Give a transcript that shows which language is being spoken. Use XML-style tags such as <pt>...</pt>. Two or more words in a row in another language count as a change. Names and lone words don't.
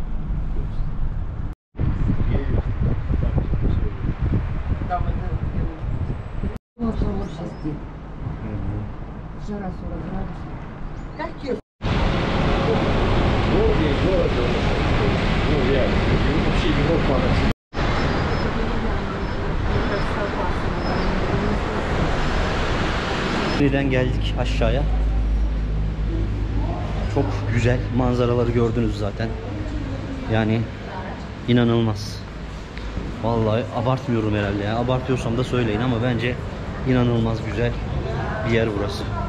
<ru>Там это... Жара 40 градусов. Какие? Город, ну, реально, вообще Европа, она</ru> <tr>Nereden geldik aşağıya? Çok güzel manzaraları gördünüz zaten. Yani inanılmaz. Vallahi abartmıyorum herhalde ya. Abartıyorsam da söyleyin ama bence inanılmaz güzel bir yer burası.</tr>